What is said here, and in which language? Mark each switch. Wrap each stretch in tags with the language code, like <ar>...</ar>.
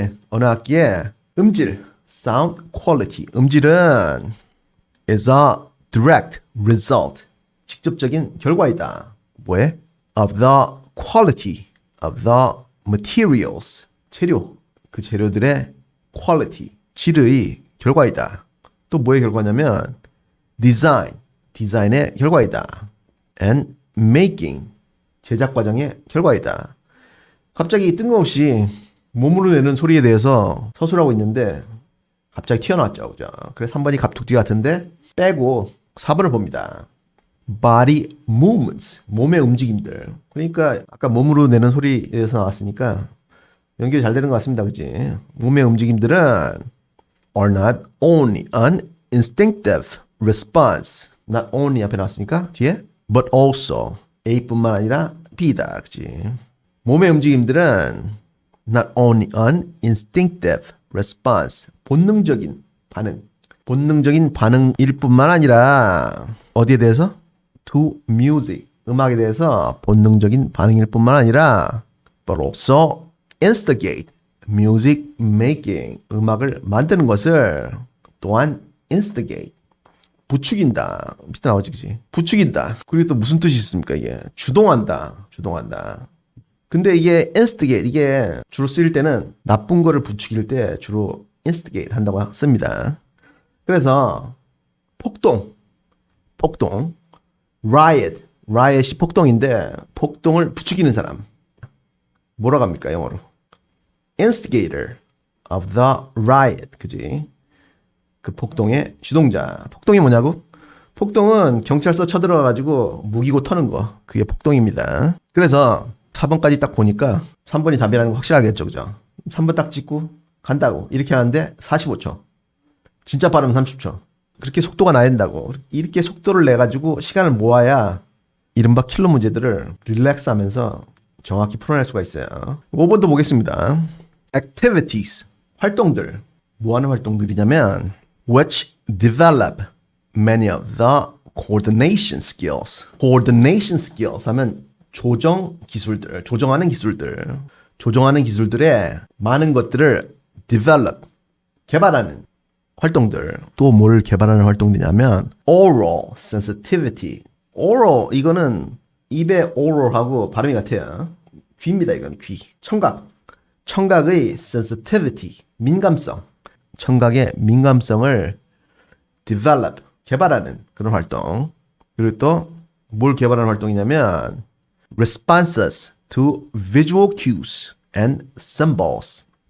<ko>어느 악기의 음질,</ko> <en>sound quality.</en> <ko>음질은</ko> <en>is a direct result.</en> <ko>직접적인 결과이다. 뭐에?</ko> <en>Of the quality of the materials.</en> <ko>재료. 그 재료들의 quality. 질의 결과이다. 또 뭐의 결과냐면 디자인의 결과이다.</ko> <en>and making,</en> <ko>제작 과정의 결과이다. 갑자기 뜬금없이 몸으로 내는 소리에 대해서 서술하고 있는데 갑자기 튀어나왔죠. 그죠? 그래서 3번이 갑툭튀 같은데 빼고 4번을 봅니다. body movements, 몸의 움직임들. 그러니까 아까 몸으로 내는 소리에서 나왔으니까 연결이 잘 되는 것 같습니다. 그치? 몸의 움직임들은</ko> <en>are not only an instinctive response. not only</en> <ko>앞에 나왔으니까 뒤에</ko> <en>but also</en> <ko>A뿐만 아니라 B다. 그치? 몸의 움직임들은</ko> <en>not only an instinctive response.</en> <ko>본능적인 반응. 본능적인 반응일 뿐만 아니라 어디에 대해서?</ko> <en>To music.</en> <ko>음악에 대해서 본능적인 반응일 뿐만 아니라</ko> <en>but also instigate. music making.</en> <ko>음악을 만드는 것을 또한 instigate. 부추긴다. 밑에 나오지, 그치? 부추긴다. 그리고 또 무슨 뜻이 있습니까, 이게? 주동한다. 주동한다. 근데 이게 instigate, 이게 주로 쓰일 때는 나쁜 거를 부추길 때 주로 instigate 한다고 씁니다. 그래서 폭동, riot이 폭동인데 폭동을 부추기는 사람. 뭐라고 합니까, 영어로?</ko> <en>instigator of the riot,</en> <ko>그지? 그 폭동의 주동자. 폭동이 뭐냐고? 폭동은 경찰서 쳐들어가지고 무기고 터는 거. 그게 폭동입니다. 그래서 4번까지 딱 보니까 3번이 답이라는 거 확실하겠죠, 그죠? 3번 딱 찍고 간다고 이렇게 하는데 45초. 진짜 빠르면 30초. 그렇게 속도가 나야 된다고. 이렇게 속도를 내가지고 시간을 모아야 이른바 킬러 문제들을 릴렉스 하면서 정확히 풀어낼 수가 있어요. 5번도 보겠습니다. activities, 활동들. 뭐 하는 활동들이냐면</ko> <en>which develop many of the coordination skills. coordination skills</en> <ko>하면 조정하는 기술들의 많은 것들을 develop, 개발하는 활동들. 또 뭘 개발하는 활동이냐면</ko> <en>oral sensitivity.</en> <ko>oral, 이거는 입의 oral하고 발음이 같아요. 귀입니다, 이건 귀. 청각의 sensitivity, 민감성. 청각의 민감성을 develop, 개발하는 그런 활동. 그리고 또 뭘 개발하는 활동이냐면</ko> <en>responses to visual cues and symbols.</en>